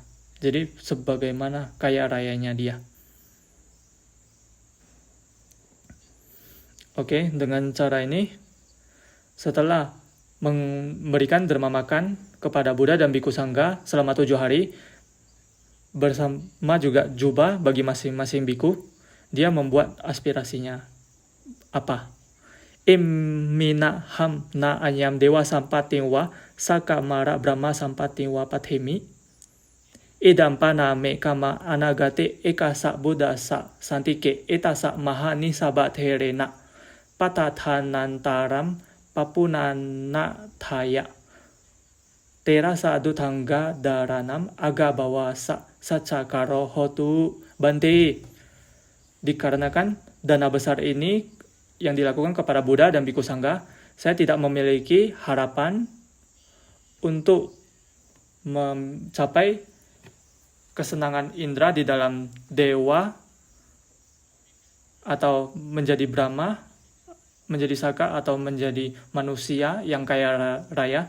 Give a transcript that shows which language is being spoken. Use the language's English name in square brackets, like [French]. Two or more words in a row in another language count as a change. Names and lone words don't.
[Indonesian] Jadi sebagaimana kaya rayanya dia. Dengan cara ini, setelah memberikan derma makan kepada Buddha dan Biku Sangga selama 7 hari, bersama juga jubah bagi masing-masing biku, dia membuat aspirasinya. Apa? [Pali] Imminaham na anyam dewa sampatingwa sakamara brahma sampatingwa pathemi idampana me kama anagate ekasa buddhasa santike etasa mahani sabatherena patathanantaram papunana thaya tera sadu tangga daranam agabawasa sacakaro hotu Bante. [Indonesian] Dikarenakan dana besar ini yang dilakukan kepada Buddha dan Biku Sangga, saya tidak memiliki harapan untuk mencapai kesenangan indera di dalam dewa atau menjadi Brahma, menjadi Saka atau menjadi manusia yang kaya raya.